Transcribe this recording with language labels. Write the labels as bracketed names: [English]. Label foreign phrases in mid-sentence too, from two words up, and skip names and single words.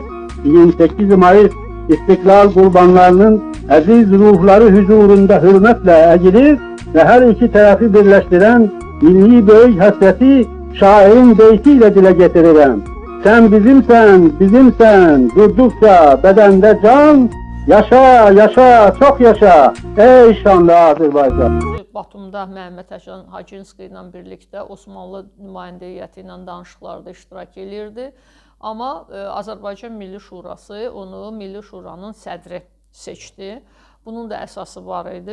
[Turkish] 28 Mayıs İstiklal kurbanlarının aziz ruhları huzurunda hürmetle eğilir ve her iki tarafı birleştiren milli büyük hasreti şairin beytiyle dile getiririm. Sen bizimsen, bizimsen, durdukça bedende can, yaşa, yaşa, çok yaşa, ey şanlı Azərbaycan. [Azerbaijani] Batumda Məhəmməd Əcan Hacınski ilə birlikdə Osmanlı nümayəndə heyəti ilə danışıqlarda iştirak edirdi. Amma Azərbaycan Milli Şurası onu Milli Şuranın sədri seçdi. Bunun da əsası var idi.